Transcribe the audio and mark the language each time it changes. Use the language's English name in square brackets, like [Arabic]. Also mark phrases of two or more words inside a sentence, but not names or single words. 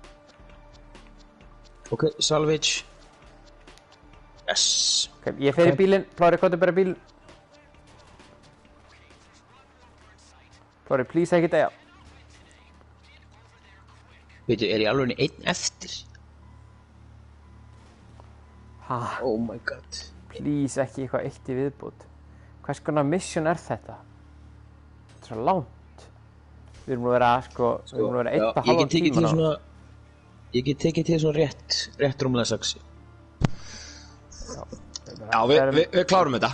[English] Ok, salvage. Yes. [Icelandic] Ok, ég fer í bílinn, Plóri, hvað er bara bílinn? Plóri, please ekki deyja. Veitu, er ég alveg einn eftir? Ha? [English] Oh my god. [Icelandic] Please ekki eitthvað eitt í viðbútt. Hvers konar mission er þetta? Þetta er svo langt. Við erum nú að vera, sko, við erum nú að vera 1,5 tíma á. Ég get tekið til svona rétt rúmlega 6. Já, við klárum þetta.